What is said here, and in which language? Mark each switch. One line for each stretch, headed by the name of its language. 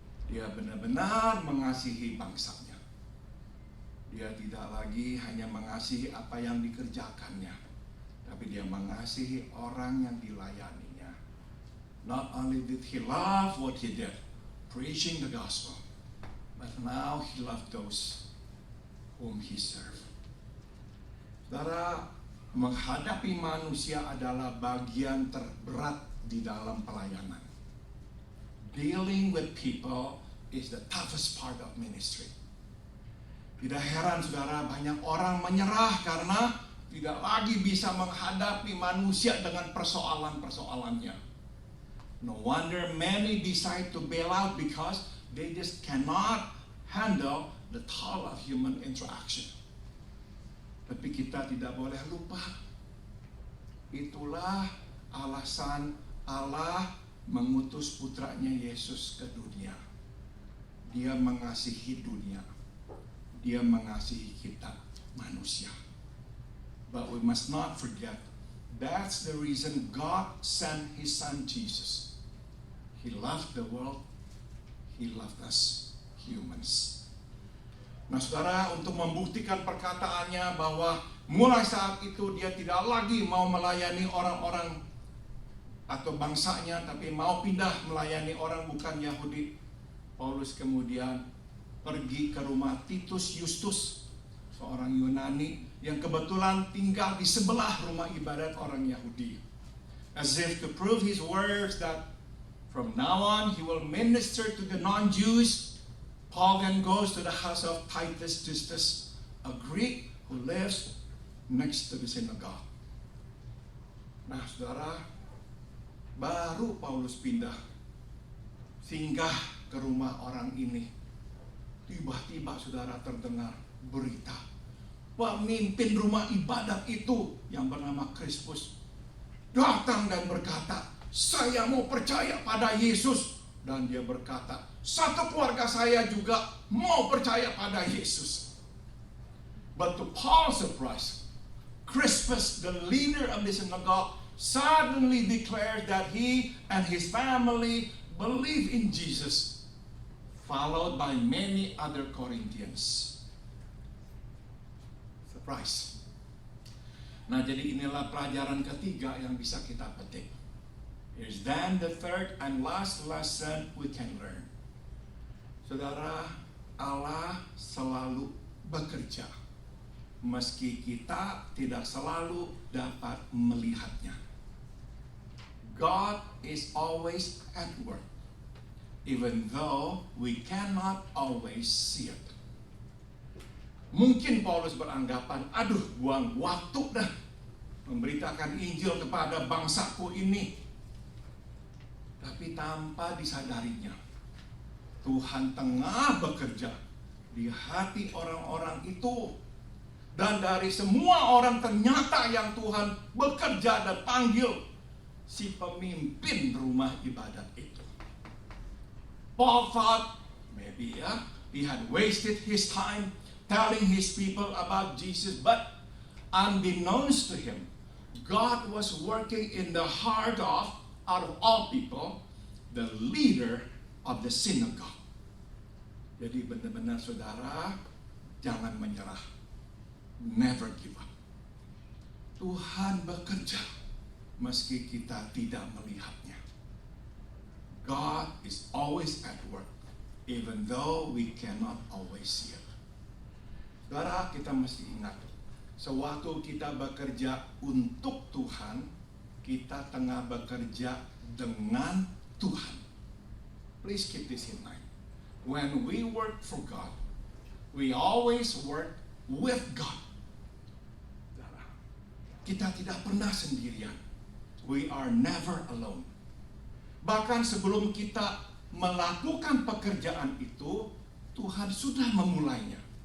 Indonesian: Dia benar-benar mengasihi bangsanya. Dia tidak lagi hanya mengasihi apa yang dikerjakannya, tapi dia mengasihi orang yang dilayaninya.
English: Not only did he love what he did, preaching the gospel, but now he loved those whom he served.
Indonesian: Saudara, menghadapi manusia adalah bagian terberat di dalam pelayanan.
English: Dealing with people is the toughest part of ministry.
Indonesian: Tidak heran saudara, banyak orang menyerah karena tidak lagi bisa menghadapi manusia dengan persoalan-persoalannya.
English: No wonder many decide to bail out because they just cannot handle the toll of human interaction.
Indonesian: Tapi kita tidak boleh lupa, itulah alasan Allah mengutus putranya Yesus ke dunia. Dia mengasihi dunia. Dia mengasihi kita manusia.
English: But we must not forget, that's the reason God sent His Son Jesus. He loved the world. He loved us humans.
Indonesian: Nah saudara, untuk membuktikan perkataannya bahwa mulai saat itu dia tidak lagi mau melayani orang-orang atau bangsanya, tapi mau pindah melayani orang bukan Yahudi, Paulus kemudian pergi ke rumah Titus Justus, seorang Yunani yang kebetulan tinggal di sebelah rumah ibadat orang Yahudi.
English: As if to prove his words that from now on he will minister to the non-Jews, Paul then goes to the house of Titus Justus, a Greek who lives next to the synagogue.
Indonesian: Nah, saudara, baru Paulus pindah, singgah ke rumah orang ini. Tiba-tiba saudara terdengar berita. Pemimpin rumah ibadat itu yang bernama Crispus datang dan berkata, saya mau percaya pada Yesus. Dan dia berkata, satu keluarga saya juga mau percaya pada Yesus.
English: But to Paul's surprise, Crispus, the leader of the synagogue, suddenly declares that he and his family believe in Jesus, followed by many other Corinthians. Surprise.
Indonesian: Nah, jadi inilah pelajaran ketiga yang bisa kita petik.
English: Here's then the third and last lesson we can learn.
Indonesian: Saudara, Allah selalu bekerja, meski kita tidak selalu dapat melihatnya.
English: God is always at work, even though we cannot always see it.
Indonesian: Mungkin Paulus beranggapan, aduh, buang waktu dah memberitakan Injil kepada bangsaku ini. Tapi tanpa disadarinya, Tuhan tengah bekerja di hati orang-orang itu. Dan dari semua orang ternyata yang Tuhan bekerja dan panggil, si pemimpin rumah ibadat itu.
English: Paul thought, maybe he had wasted his time telling his people about Jesus, but unbeknownst to him, God was working in the heart of, out of all people, the leader of the synagogue.
Indonesian: Jadi benar-benar saudara, jangan menyerah.
English: Never give up.
Indonesian: Tuhan bekerja meski kita tidak melihatnya.
English: God is always at work, even though we cannot always see it.
Indonesian: Saudara, kita mesti ingat, sewaktu kita bekerja untuk Tuhan, kita tengah bekerja dengan Tuhan.
English: Please keep this in mind. When we work for God, we always work with God.
Indonesian: Saudara, kita tidak pernah sendirian.
English: We are never alone.
Indonesian: Bahkan sebelum kita melakukan pekerjaan itu, Tuhan sudah memulainya.